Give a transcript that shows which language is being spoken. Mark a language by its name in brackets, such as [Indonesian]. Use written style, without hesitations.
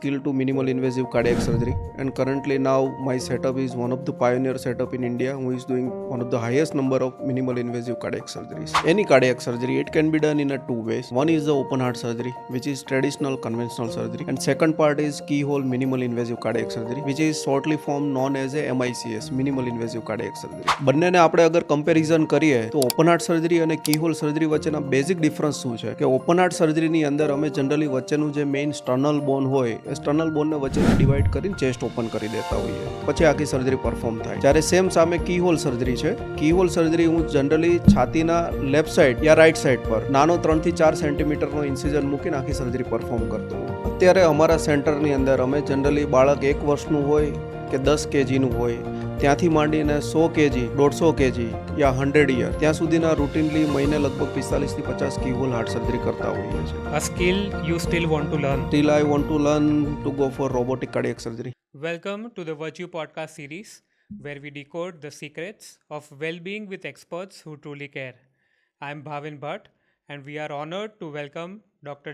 [English] Skill to minimal invasive cardiac surgery, and currently now my setup is one of the pioneer setup in India who is doing one of the highest number of minimal invasive cardiac surgeries. Any cardiac surgery, it can be done in two ways. One is the open heart surgery, which is traditional conventional surgery, and second part is keyhole minimal invasive cardiac surgery, which is shortly formed known as a MICS, minimal invasive cardiac surgery. [Gujarati] બંનેને આપણે અગર comparison કરીએ તો open heart surgery અને કીહોલ surgery વચ્ચેના basic difference શું છે કે ઓપન હાર્ટ સર્જરીની અંદર અમે જનરલી વચ્ચેનું જે મેઇન સ્ટર્નલ બોન હોય એ સ્ટર્નલ બોનને વચ્ચેથી ડિવાઈડ કરીને ચેસ્ટ ઓપન કરી દેતા હોઈએ, પછી આખી સર્જરી પરફોર્મ થાય. જ્યારે સેમ સામે કીહોલ સર્જરી છે. કીહોલ સર્જરી હું જનરલી છાતીના લેફ્ટ સાઈડ યા રાઈટ સાઈડ પર નાનો 3 થી 4 સેન્ટીમીટરનો ઇન્સિઝન મૂકીને આખી સર્જરી પરફોર્મ કરતો હોઉં. અત્યારે અમારા સેન્ટરની અંદર અમે જનરલી બાળક 1 વર્ષનું હોય કે 10 કેજીનું હોય ત્યાંથી માંડીને 100 કેજી, 150 કેજી યા 100 યર ત્યાં સુધીના રૂટીનલી મહિને લગભગ 45 થી 50 કીહોલ હાર્ટ સર્જરી કરતા હોઈએ છીએ. [English] A skill you still want to learn. Still I want to learn to go for robotic cardiac surgery. Welcome to the Virtue podcast series where we decode the secrets of well-being with experts who truly care. I'm Bhavin Bhatt and we are honored to welcome Dr.